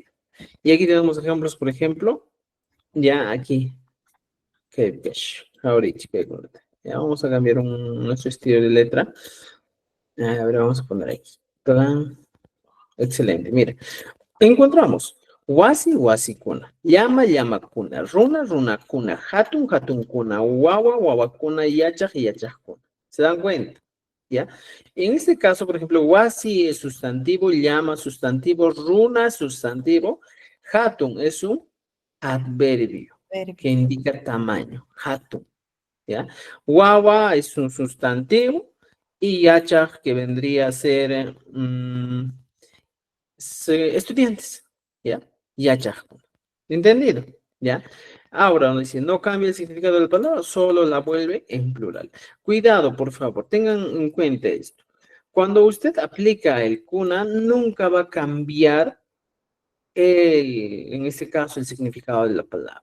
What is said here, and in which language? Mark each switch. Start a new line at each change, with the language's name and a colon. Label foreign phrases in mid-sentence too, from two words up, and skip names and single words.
Spanish: Y aquí tenemos ejemplos, por ejemplo, ya aquí, ahorita, ya vamos a cambiar nuestro estilo de letra. A ver, vamos a poner aquí. Plan. Excelente, mira.
Quechua: Encontramos wasi wasi kuna, llama llama kuna, runa runa kuna, hatun hatun kuna, wawa wawa kuna, yachaj yachaj kuna.
Spanish: ¿Se dan cuenta? ¿Ya? En este caso, por ejemplo, wasi es sustantivo, llama sustantivo, runa sustantivo, hatun es un adverbio que indica tamaño, hatun. ¿Ya? Wawa es un sustantivo y yachaj que vendría a ser estudiantes, ¿ya? Yachajkun. ¿Entendido? ¿Ya? Ahora, donde dice, no cambia el significado de la palabra, solo la vuelve en plural. Cuidado, por favor, tengan en cuenta esto. Cuando usted aplica el kuna, nunca va a cambiar en este caso, el significado de la palabra.